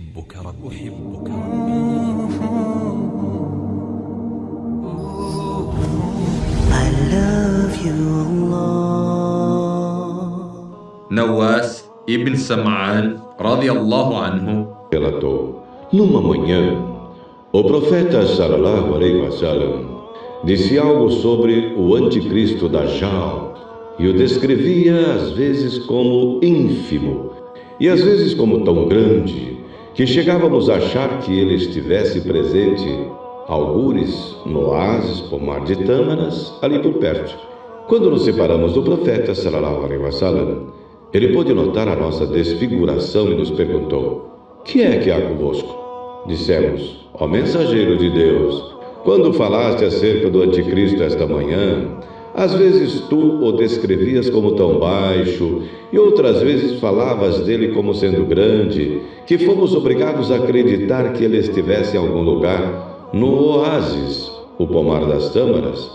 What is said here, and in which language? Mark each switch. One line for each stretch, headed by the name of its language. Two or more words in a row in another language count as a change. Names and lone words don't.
Arabic: أحبك ربي.
English: I love you, Allah.
Arabic: Nawas ibn Sam'an, رضي الله عنه,
Portuguese: relatou: numa manhã, o profeta
Arabic: صلى الله عليه وسلم
Portuguese: disse algo sobre o anticristo Dajjal e o descrevia às vezes como ínfimo e às vezes como tão grande que chegávamos a achar que ele estivesse presente, algures no oásis pomar de Tâmaras, ali por perto. Quando nos separamos do profeta
Arabic: صلى الله عليه وسلم,
Portuguese: ele pôde notar a nossa desfiguração e nos perguntou: que é que há convosco? Dissemos: ó mensageiro de Deus, quando falaste acerca do anticristo esta manhã, às vezes tu o descrevias como tão baixo e outras vezes falavas dele como sendo grande, que fomos obrigados a acreditar que ele estivesse em algum lugar no oásis, o pomar das Tâmaras.